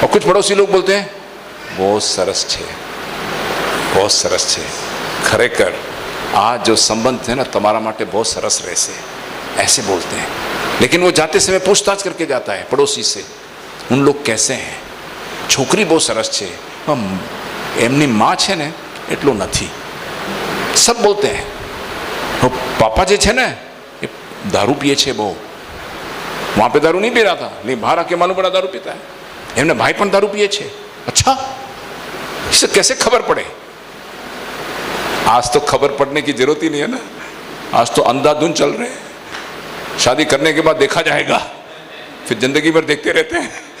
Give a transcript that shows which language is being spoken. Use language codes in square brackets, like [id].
[hi] और कुछ पड़ोसी लोग बोलते हैं [gu] बहुत सरस छे, बहुत सरस छे, [hi] खरेखर आज जो संबंध है ना तुम्हारा माटे बहुत [gu] सरस रहसे, [hi] ऐसे बोलते हैं। लेकिन वो जाते समय पूछताछ करके जाता है पड़ोसी से, उन लोग कैसे हैं, [gu] છોકરી બહુ સરસ છે, એમની માં છે ને એટલું નથી. [hi] સબ બોલતે હૈ. [gu] पापा જે છે ને એ दारू पिए છે બહુ. [hi] वहाँ पे दारू नहीं पी रहा था, लेकिन बाहर आके मालूम पड़ा दारू पीता है. [gu] एमने भाई पण दारू पिए છે. [hi] अच्छा, इसे कैसे खबर पड़े? आज तो खबर पड़ने की जरूरत ही नहीं है ना. आज तो अंधाधुंध चल रहे हैं. शादी करने के बाद देखा जाएगा, फिर जिंदगी भर देखते रहते हैं.